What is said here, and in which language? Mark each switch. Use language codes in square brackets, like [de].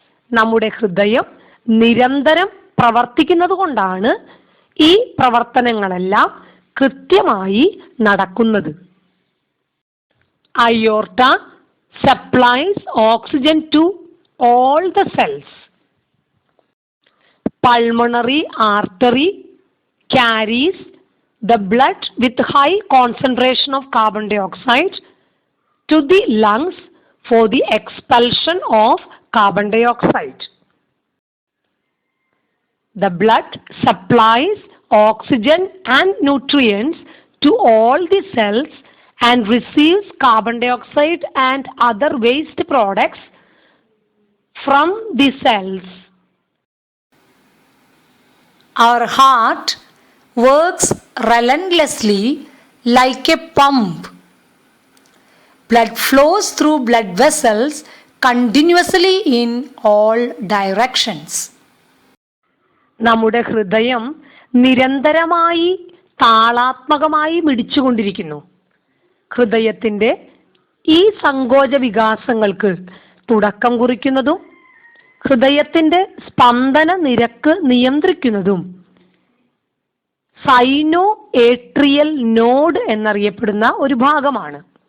[ml] നമ്മുടെ ഹൃദയം നിരന്തരം പ്രവർത്തിക്കുന്നത് കൊണ്ടാണ് ഈ പ്രവർത്തനങ്ങളെല്ലാം കൃത്യമായി നടക്കുന്നത്. [en] Aorta supplies oxygen to all the cells. Pulmonary artery carries the blood with high concentration of carbon dioxide to the lungs for the expulsion of carbon dioxide. The blood supplies oxygen and nutrients to all the cells and receives carbon dioxide and other waste products from the cells. Our heart works relentlessly like a pump. Blood flows through blood vessels continuously in all directions. [ml] നമ്മുടെ ഹൃദയം നിരന്തരമായി താളാത്മകമായി മിടിച്ചുകൊണ്ടിരിക്കുന്നു. ഹൃദയത്തിന്റെ ഈ സങ്കോച വികാസങ്ങൾക്ക് തുടക്കം കുറിക്കുന്നതും ഹൃദയത്തിന്റെ സ്പന്ദന നിരക്ക് നിയന്ത്രിക്കുന്നതും സൈനോ atrial node എന്നറിയപ്പെടുന്ന ഒരു ഭാഗമാണ്.